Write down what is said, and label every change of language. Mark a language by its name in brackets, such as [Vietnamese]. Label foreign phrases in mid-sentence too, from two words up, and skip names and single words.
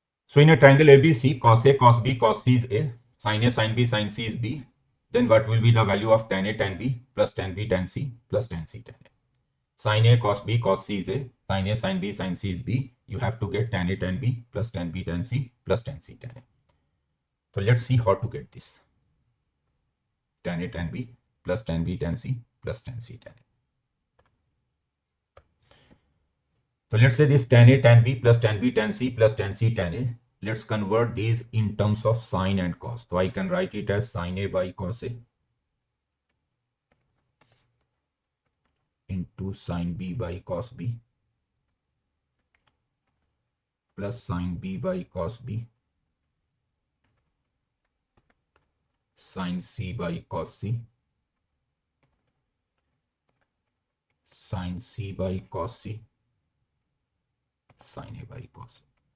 [English] So in a triangle ABC, cos A, cos B, cos C is A, sin A, sin B, sin C is B. Then what will be the value of tan A, tan B plus tan B, tan C plus tan C, tan A? Sin A, cos B, cos C is A, sin A, sin B, sin C is B. You have to get tan A, tan B plus tan B, tan C plus tan C, tan A. So let's see how to get this. Tan A, tan B plus tan B, tan C plus tan C, tan A. So let's say this tan A, tan B plus tan B, tan C plus tan C, tan A. Let's convert these in terms of sine and cos. So I can write it as sine A by cos A into sine B by cos B plus sine B by cos B sine C by cos C sine C by cos C sine A by cos C.